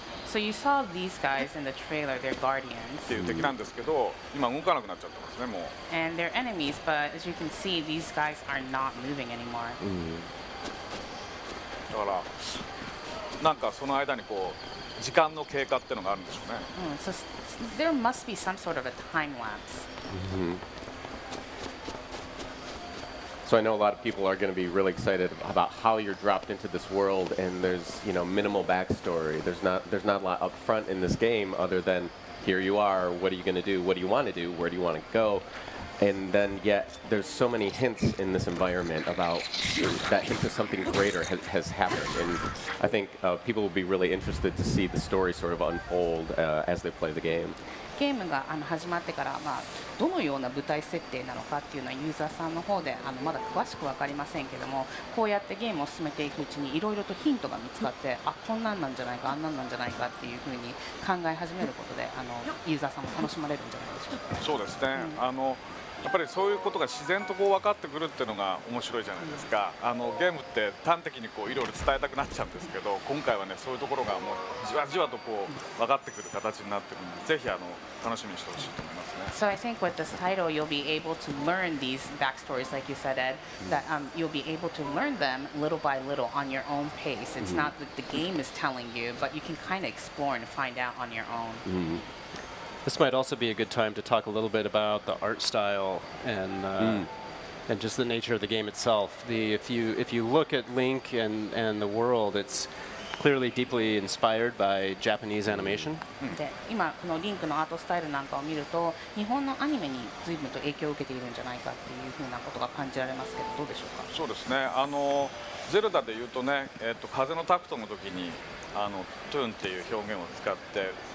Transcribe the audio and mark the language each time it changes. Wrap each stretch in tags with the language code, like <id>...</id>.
<en>So you saw these guys in the trailer, they're guardians.</en> <ja>っていう敵なんですけど今動かなくなっちゃってますねもう</ja> <en>And they're enemies, but as you can see, these guys are not moving anymore.</en> <ja>だからなんかその間にこう時間の経過っていうのがあるんでしょうね</ja> <en>So there must be some sort of a time lapse. So I know a lot of people are going to be really excited about how you're dropped into this world, and there's minimal backstory. There's not a lot up front in this game other than here you are. What are you going to do? What do you want to do? Where do you want to go? And then yet there's so many hints in this environment about that hint of something greater has happened, and I think people will be really interested to see the story sort of unfold as they play the game.</en> <ja>ゲームが始まってから、どのような舞台設定なのかっていうのはユーザーさんの方でまだ詳しく分かりませんけどもこうやってゲームを進めていくうちにいろいろとヒントが見つかってこんなんなんじゃないかあんなんなんじゃないかっていうふうに考え始めることでユーザーさんも楽しまれるんじゃないでしょうか。そうですね、やっぱりそういうことが自然とこう分かってくるっていうのが面白いじゃないですかゲームって端的にこういろいろ伝えたくなっちゃうんですけど今回はねそういうところがもうじわじわとこう分かってくる形になってるのでぜひ楽しみにしてほしいと思いますね</ja> <en>So I think with this title you'll be able to learn these backstories like you said Ed that you'll be able to learn them little by little on your own pace. It's not that the game is telling you but you can kind of explore and find out on your own. This might also be a good time to talk a little bit about the art style and just the nature of the game itself. If you look at Link and the world, it's clearly deeply inspired by Japanese animation.</en> <ja>で今このリンクのアートスタイルなんかを見ると日本のアニメに随分と影響を受けているんじゃないかっていうふうなことが感じられますけどどうでしょうか。そうですねゼルダでいうとね、風のタクトの時にトゥーンっていう表現を使って</ja>